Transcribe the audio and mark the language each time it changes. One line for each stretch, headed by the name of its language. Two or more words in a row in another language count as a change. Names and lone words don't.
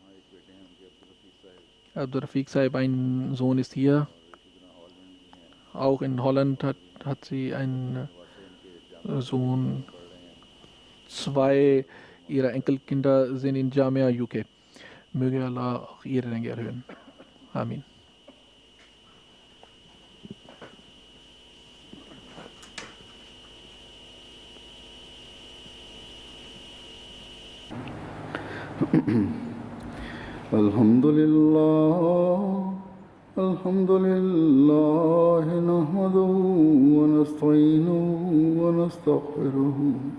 German: Abdul Rafiq Saib, ein Sohn, ist hier. Auch in Holland hat sie einen Sohn. 2 ihrer Enkelkinder sind in Jamia UK. Möge Allah auch ihre Ränge erhöhen. Amin.
Arabic: الحمد لله، الحمد لله، نحمده ونستعينه ونستغفره.